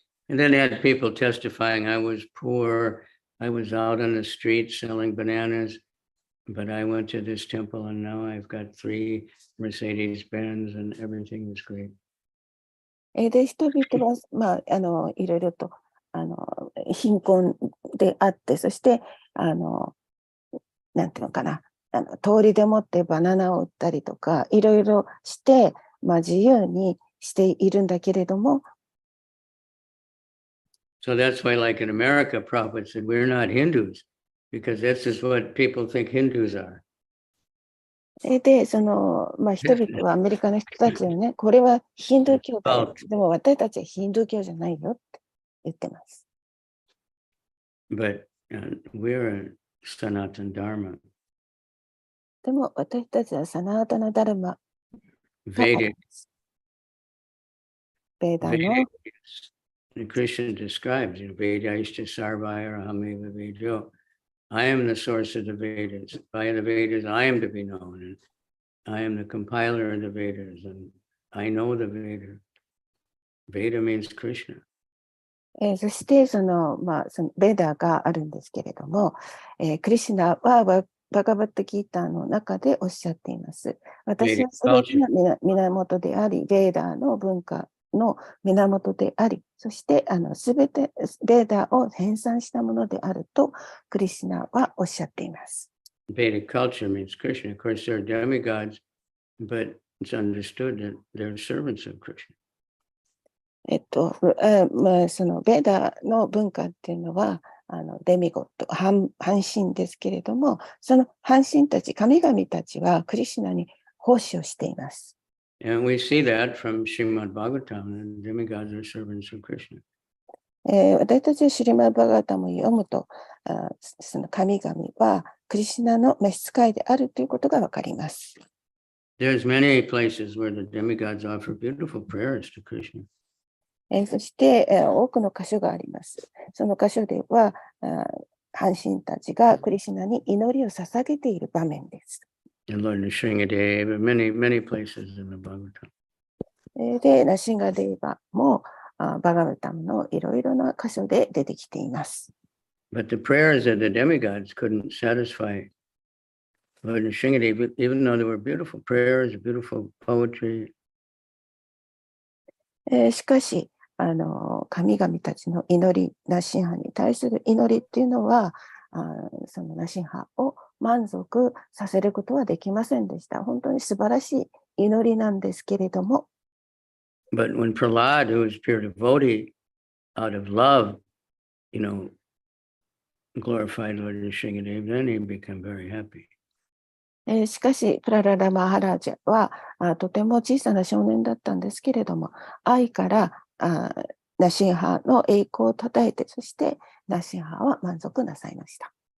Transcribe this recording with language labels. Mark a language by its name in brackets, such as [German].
[English] And then they had people testifying, I was poor, I was out on the street selling bananas, but I went to this temple and now I've got 3 Mercedes-Benz and everything is great. [Japanese] で、人々は、いろいろと、貧困であって、そして、なんていうのかな、通りでもってバナナを売ったりとか、いろいろして、自由にしているんだけれども、 [English] So that's why, like in America, Prabhupada said, we're not Hindus, because this is what people think Hindus are. [Japanese] で、人々はアメリカの人たちはね、これはヒンドゥー教だよ。でも私たちはヒンドゥー教じゃないよって言ってます。 [English] But we're a Sanatana Dharma. [Japanese] でも私たちはサナータナダルマ、 [English] Vedic. [Japanese] ベーダの [English] The Krishna describes, [Sanskrit] Vedaishta Sarvaya Rahameva Vedo. [English] I am the source of the Vedas. By the Vedas, I am to be known. And I am the compiler of the Vedas. And I know the Veda. Veda means Krishna. [Japanese] そしてそのベーダーがあるんですけれども、クリシュナはバガバットギーターの中でおっしゃっています。私はすべての源であり、ベーダーの文化の源であり、そしてすべてベーダーを編纂したものであるとクリシュナはおっしゃっています。 [English] Vedic culture means Krishna. Of course, they're demigods, but it's understood that they're servants of Krishna. [Japanese] そのベーダーの文化っていうのはデミゴット、半神ですけれども、その半神たち、神々たちはクリシュナに奉仕をしています。 [English] And we see that from Srimad Bhagavatam, the demigods are servants of Krishna. [Japanese] 私たちはシリマ・バガータムを読むと、その神々はクリシュナの召使いであるということがわかります。 [English] There's many places where the demigods offer beautiful prayers to Krishna. [Japanese] そして、多くの箇所があります。その箇所では、半神たちがクリシュナに祈りを捧げている場面です。 [English] And Lord Nrsingadeva, many places in the Bhagavatam. [Japanese] で、ナシンガデーバもバガバタムのいろいろな箇所で出てきています。 [English] But the prayers of the demigods couldn't satisfy Lord Nrsingadeva, even though there were beautiful prayers, beautiful poetry. [Japanese] しかし、神々たちの祈り、ナシンハに対する祈りっていうのは、そのナシンハを満足させることはできませんでした。本当に素晴らしい祈りなんですけれども。 [English] But when Prahlad, who was pure devotee, out of love, glorified Lord Nrsingadeva, then he became very happy. [Japanese] しかし、プララダ・マハラージャはとても小さな少年だったんですけれども、愛からナシンハの栄光をたたえて、そしてナシンハは満足なさいました。